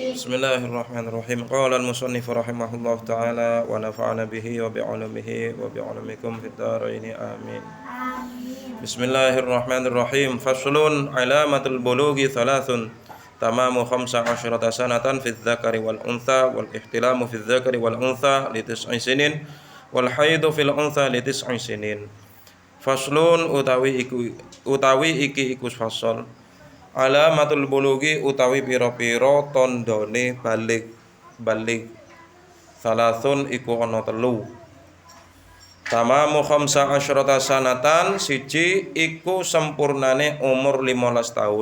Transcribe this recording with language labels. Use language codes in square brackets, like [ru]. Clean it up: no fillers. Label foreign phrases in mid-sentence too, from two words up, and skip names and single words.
[ar] بسم الله الرحمن الرحيم. قال المصنف رحمه الله تعالى ونفعنا به وبعلومه وبعلومكم في الدارين آمين. بسم الله الرحمن الرحيم. فصل علامات البلوغ ثلاث. تمام 15 سنة في الذكر والأنثى والاحتلام في الذكر والأنثى لتسع سنين والحيض في الأنثى لتسع سنين. [jv] Faslun utawi iki iku fasal. [ar] علامات البلوغ [jv] utawi pira-pira tandane balik salasun iku ana telu. [ar] تمام 15 سنة [jv] siji iku sempurnane umur 15 taun.